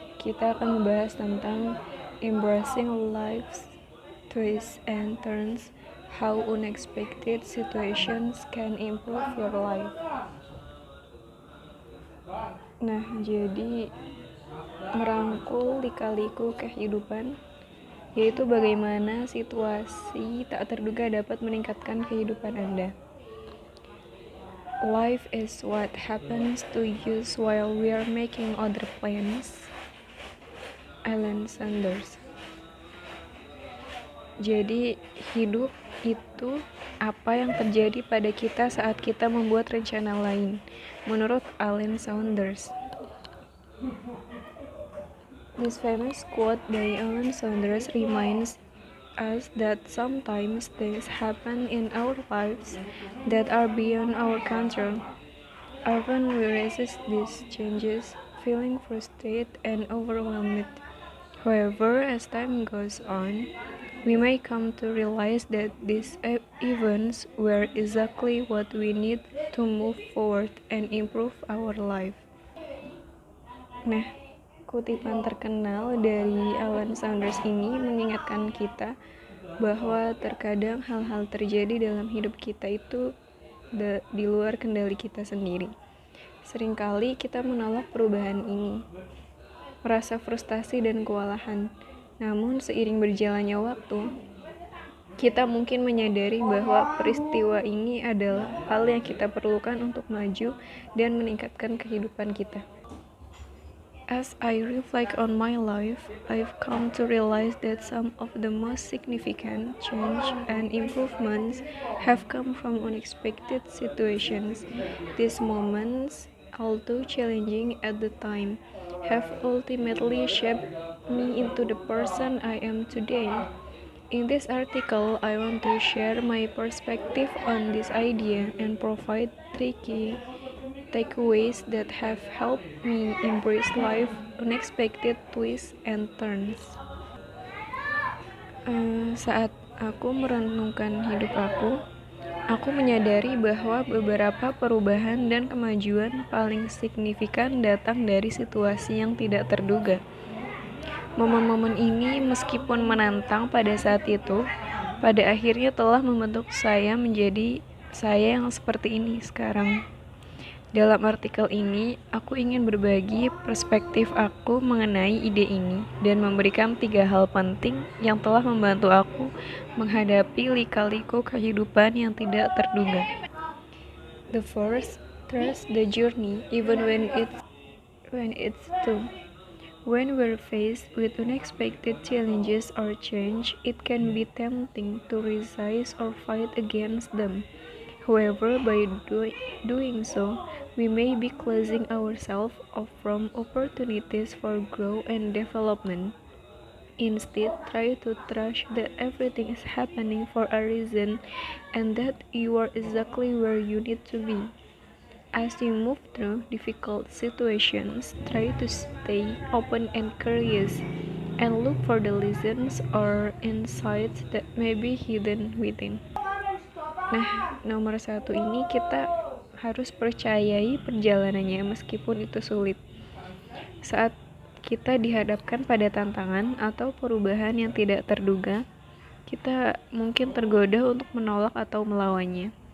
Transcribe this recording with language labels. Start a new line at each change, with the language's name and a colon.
Indonesian: Kita akan membahas tentang
English: embracing life's twists and turns, how unexpected situations can improve your life.
Indonesian: Nah, jadi merangkul lika-liku kehidupan, yaitu bagaimana situasi tak terduga dapat meningkatkan kehidupan Anda.
English: Life is what happens to us while we are making other plans. Alan Sanders.
Indonesian: Jadi, hidup itu apa yang terjadi pada kita saat kita membuat rencana lain, menurut Alan Saunders.
English: This famous quote by Alan Saunders reminds us that sometimes things happen in our lives that are beyond our control. Often we resist these changes, feeling frustrated and overwhelmed. However, as time goes on, we may come to realize that these events were exactly what we need to move forward and improve our life.
Indonesian: Nah, kutipan terkenal dari Alan Saunders ini mengingatkan kita bahwa terkadang hal-hal terjadi dalam hidup kita itu di luar kendali kita sendiri. Seringkali kita menolak perubahan ini, merasa frustasi dan kewalahan. Namun seiring berjalannya waktu, kita mungkin menyadari bahwa peristiwa ini adalah hal yang kita perlukan untuk maju dan meningkatkan kehidupan kita.
English: As I reflect on my life, I've come to realize that some of the most significant change and improvements have come from unexpected situations. These moments, although challenging at the time, have ultimately shaped me into the person I am today. In this article, I want to share my perspective on this idea and provide three key takeaways that have helped me embrace life unexpected twists and turns.
Indonesian: Saat aku merenungkan hidup aku menyadari bahwa beberapa perubahan dan kemajuan paling signifikan datang dari situasi yang tidak terduga. Momen-momen ini meskipun menantang pada saat itu, pada akhirnya telah membentuk saya menjadi saya yang seperti ini sekarang. Dalam artikel ini, aku ingin berbagi perspektif aku mengenai ide ini dan memberikan 3 hal penting yang telah membantu aku menghadapi lika-liku kehidupan yang tidak terduga.
English: The first, trust the journey even when it's tough. When we're faced with unexpected challenges or change, it can be tempting to resist or fight against them. However, by doing so, we may be closing ourselves off from opportunities for growth and development. Instead, try to trust that everything is happening for a reason and that you are exactly where you need to be. As you move through difficult situations, try to stay open and curious, and look for the lessons or insights that may be hidden within.
Indonesian: Nah, nomor 1 ini kita harus percayai perjalanannya meskipun itu sulit. Saat kita dihadapkan pada tantangan atau perubahan yang tidak terduga, kita mungkin tergoda untuk menolak atau melawannya.